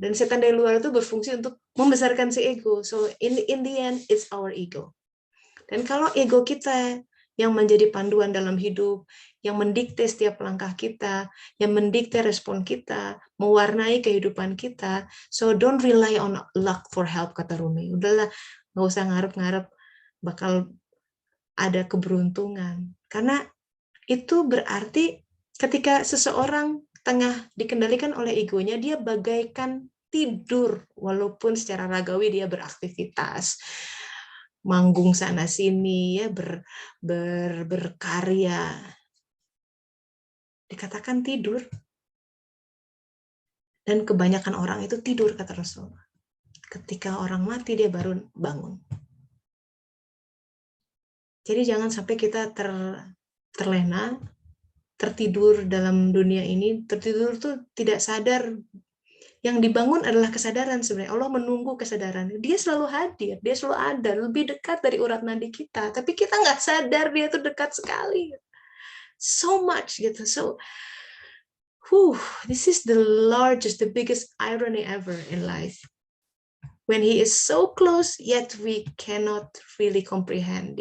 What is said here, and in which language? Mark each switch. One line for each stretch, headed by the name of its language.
Indonesian: Dan setan dari luar itu berfungsi untuk membesarkan si ego.
English: So in the end, it's our ego.
Indonesian: Dan kalau ego kita yang menjadi panduan dalam hidup, yang mendikte setiap langkah kita, yang mendikte respon kita, mewarnai kehidupan kita.
English: So don't rely on luck for help,
Indonesian: kata Rumi. Udahlah, nggak usah ngarep-ngarep bakal ada keberuntungan. Karena itu berarti Ketika seseorang tengah dikendalikan oleh egonya, dia bagaikan tidur, walaupun secara ragawi dia beraktivitas, manggung sana sini, ya berkarya. Dikatakan tidur, dan kebanyakan orang itu tidur, kata Rasulullah. Ketika orang mati dia baru bangun. Jadi jangan sampai kita terlena, tertidur dalam dunia ini. Tertidur tuh tidak sadar. Yang dibangun adalah kesadaran sebenarnya. Allah menunggu kesadaran. Dia selalu hadir, dia selalu ada, lebih dekat dari urat nadi kita. Tapi kita nggak sadar dia tuh dekat sekali.
English: So much
Indonesian: gitu.
English: So, this is the largest, the biggest irony ever in life. When he is so close, yet we cannot really comprehend.